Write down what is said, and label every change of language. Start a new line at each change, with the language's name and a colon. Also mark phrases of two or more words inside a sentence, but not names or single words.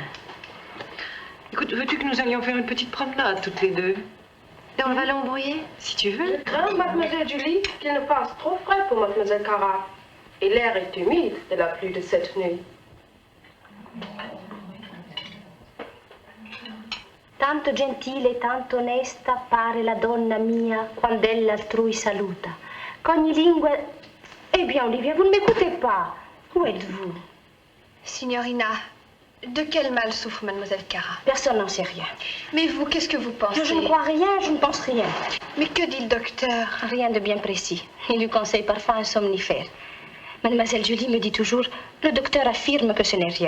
French: Écoute, veux-tu que nous allions faire une petite promenade, toutes les deux? Dans le vallon brouillé? Si tu veux. Crains, mademoiselle Julie, qu'il ne fasse trop frais pour mademoiselle Cara. Et l'air est humide de la pluie de cette nuit.
Italian: Tanto gentile e tanto onesta pare la donna mia quand'ella altrui saluta. Qu'ogni lingua...
French: Eh bien, Olivia, vous ne m'écoutez pas. Où êtes-vous? Signorina, de quel mal souffre mademoiselle Cara? Personne n'en sait rien. Mais vous, qu'est-ce que vous pensez? Je ne crois rien, je ne pense rien. Mais que dit le docteur? Rien de bien précis. Il lui conseille parfois un somnifère. Mademoiselle Julie me dit toujours, le docteur affirme que ce n'est rien.